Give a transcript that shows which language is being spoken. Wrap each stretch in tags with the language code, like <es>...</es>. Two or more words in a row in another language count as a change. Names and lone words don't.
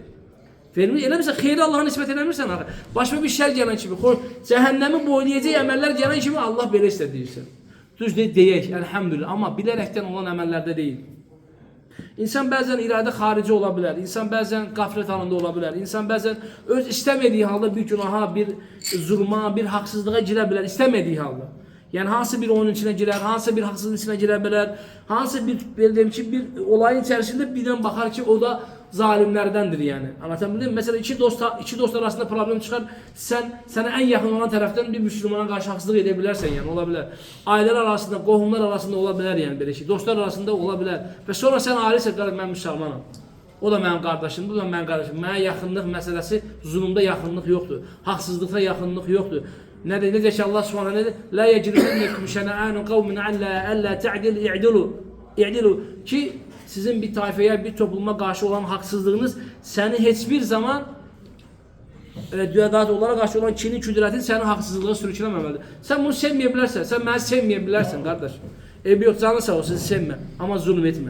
<az>Vermir, eləmirsən, xeyri Allah'a nispət eləmirsən. Başqa bir şər gələn kimi, cəhənnəmi boylayacaq əməllər gələn kimi Allah belə istəyirsən. Düz deyək, elhamdülillah, amma bilərəkdən olan əməllərdə deyil. İnsan bəzən iradə xarici ola bilər, insan bəzən qaflet halında ola bilər, insan bəzən öz istəmədiyi halda bir günaha, bir zulma, bir haqsızlığa girə bilər, istəmədiyi halda.</az> <tr>Yani hansı bir oyunun içine girer, hansı bir haksızlığın içine girebilir, hansı bir bildiğim ki bir olayın içerisinde birden bakar ki o da zalimlerdendir yani. Anlatabildim mi? Mesela iki dost arasında problem çıkar. Sana en yakın olan taraftan bir Müslümana karşı haksızlık edebilirsen yani olabilir. Aileler arasında, kohumlar arasında olabilir yani böyle şey. Dostlar arasında olabilir. Ve sonra sen ailesi ben Müslümanım. O da benim kardeşim, bu da benim kardeşim.</tr> <az>Mənə yaxınlıq məsələsi, zulümdə yaxınlıq yoxdur. Haqsızlıqda yaxınlıq yoxdur. Necə ki Allah Subhanahu ne dedi?</az> <ar>لا يجرمنكم شنآن قوم ألا تعدلوا اعدلوا.</ar> <tr>Ki sizin bir tayfaya, bir topluma karşı olan haksızlığınız seni hiçbir zaman düyadat olarak karşı olan kini küdretin seni haksızlığa sürükləməməlidir. Sen bunu sevmeyebilirsen, sen beni sevmeyebilirsin kardeş. Yok canı sağ olsun, sevme ama zulüm etme.</tr>